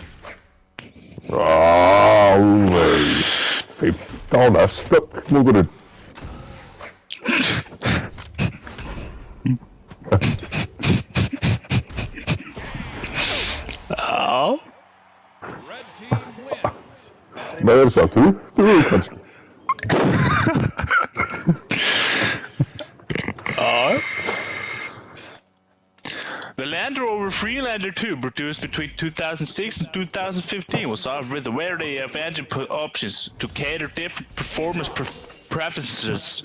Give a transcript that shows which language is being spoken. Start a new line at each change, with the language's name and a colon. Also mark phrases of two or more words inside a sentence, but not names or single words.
Icelandic: Alveg 15 S-stökk mótorinn. Já. Það er svo 20 kannski.
English: The Land Rover Freelander 2, produced between 2006 and 2015, was offered with a variety of engine options to cater different performance preferences.